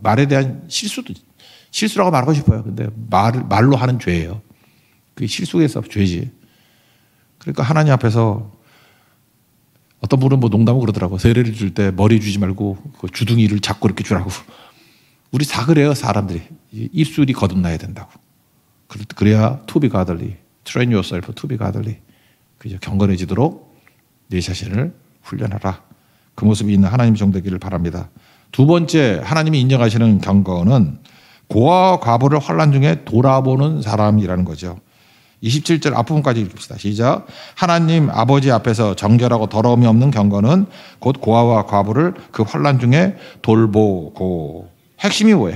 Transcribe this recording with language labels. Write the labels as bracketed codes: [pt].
[ko] 말에 대한 실수라고 말하고 싶어요. 근데 말로 하는 죄예요. 그게 실수에서 죄지. 그러니까 하나님 앞에서 어떤 분은 뭐 농담을 그러더라고. 세례를 줄 때 머리 주지 말고 그 주둥이를 잡고 이렇게 주라고. 우리 다 그래요, 사람들이. 입술이 거듭나야 된다고. 그래야 [en] to be godly. Train yourself to be godly. [ko] 그죠? 경건해지도록 내 자신을 훈련하라. 그 모습이 있는 하나님 종 되기를 바랍니다. 두 번째 하나님이 인정하시는 경건은 고아와 과부를 환난 중에 돌아보는 사람이라는 거죠. 27절 앞부분까지 읽읍시다. 시작. 하나님 아버지 앞에서 정결하고 더러움이 없는 경건은 곧 고아와 과부를 그 환난 중에 돌보고. 핵심이 뭐예요?